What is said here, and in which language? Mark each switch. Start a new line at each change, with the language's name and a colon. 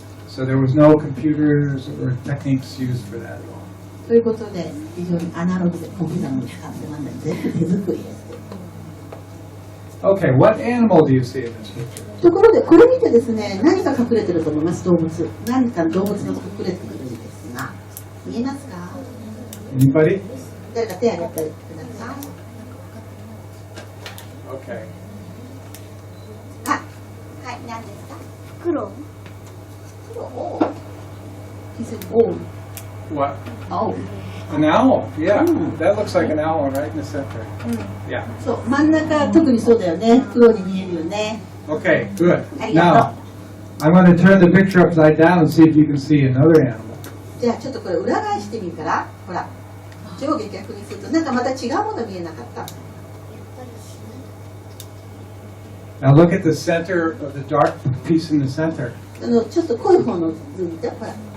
English: So there was no computers or techniques used for that at all.
Japanese: ということで、非常にアナログでコンピューターも使ってません。全部手作りです。
English: Okay, what animal do you see in this picture?
Japanese: ところで、これ見てですね、何が隠れてると思います？動物。何か動物が隠れているんですが、見えますか？
English: Anybody?
Japanese: 誰か手を挙げてください。 Okay. あ、はい、何ですか？黒。黒。
English: He said owl. What? Owl. An owl. Yeah, that looks like an owl right in the center. Yeah.
Japanese: そう、真ん中特にそうだよね。黒に見えるよね。
English: Okay, good.
Japanese: ありが
English: Now,
Japanese: と
English: I'm going to turn the picture upside down and see if you can see another animal.
Japanese: う。じゃあちょっとこれ裏返してみるから、ほら、上下逆にするとなんかまた違うもの見えなかった。
English: Now look at the center of the dark piece in the center.
Japanese: ちょっと濃い方の図見て、ほら。